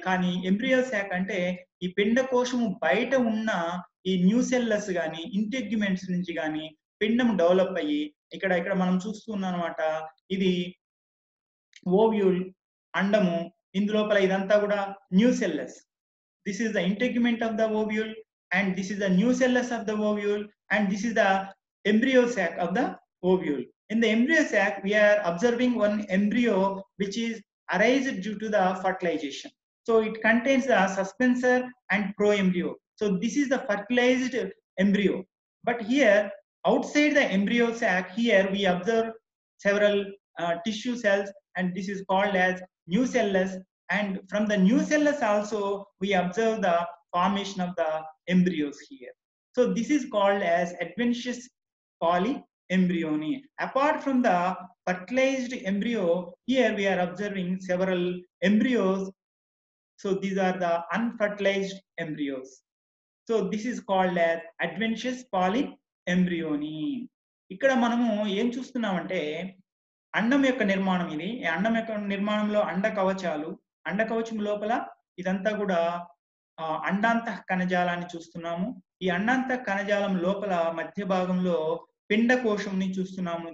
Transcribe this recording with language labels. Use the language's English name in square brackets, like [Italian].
[Telugu] కానీ ఎంబ్రియో సాక్ అంటే ఈ పిండ కోశము బయట ఉన్న ఈ న్యూసెల్లస్ గాని ఇంటెగ్యుమెంట్స్ నుంచి గాని పిండం డెవలప్ అయ్యి ఇక్కడ మనం చూస్తున్నాం అన్నమాట. ఇది ఓవ్యూల్ అండము, ఇందులోపల ఇదంతా కూడా న్యూసెల్లస్. [English] This is the integument of the ovule and this is the nucellus of the ovule and this is the embryo sac of the ovule. In the embryo sac, we are observing one embryo which is arised due to the fertilization. So it contains the suspensor and proembryo. So this is the fertilized embryo. But here, outside the embryo sac, here we observe several tissue cells and this is called as nucellus. And from the nucellus also we observe the formation of the embryos here. So this is called as adventitious polyembryony. Apart from the fertilized embryo, here we are observing several embryos. So these are the unfertilized embryos. So this is called as adventitious polyembryony. [Telugu] ఇక్కడ మనము ఏం చూస్తున్నామంటే అండం యొక్క నిర్మాణం ఇది. ఈ అండం యొక్క నిర్మాణంలో అండ కవచం లోపల ఇదంతా కూడా అండాంతః కణజాలాన్ని చూస్తున్నాము. ఈ అండాంతః కణజాలం లోపల మధ్య భాగంలో పిండ కోశంని చూస్తున్నాము.